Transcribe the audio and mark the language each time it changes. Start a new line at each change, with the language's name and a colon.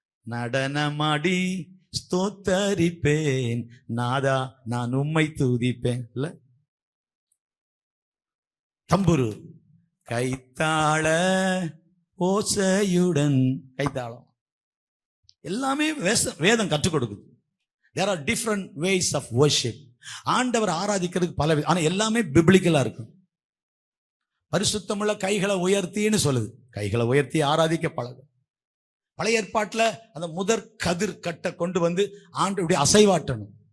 Tamil: நடனமாடி ஸ்தோத்தரிப்பேன் நாதா, நான் உம்மை துதிப்பேன். இல்ல தம்புரு கைத்தாள ஓசையுடன், கைத்தாளம் எல்லாமே வேதம் கற்றுக் கொடுக்குது.
English: There are different ways of worship.
Tamil: ஆண்டவர் ஆராதிக்கிறதுக்கு பல, ஆனா எல்லாமே பிப்ளிக்கலா இருக்கும். பரிசுத்தமுள்ள கைகளை உயர்த்தின்னு சொல்லுது. கைகளை உயர்த்தி ஆராதிக்க பழகும். பழைய ஏற்பாட்டில் அந்த முதற் கதிர் கட்டை கொண்டு வந்து ஆண்டவருடைய அசைவாட்டணும்.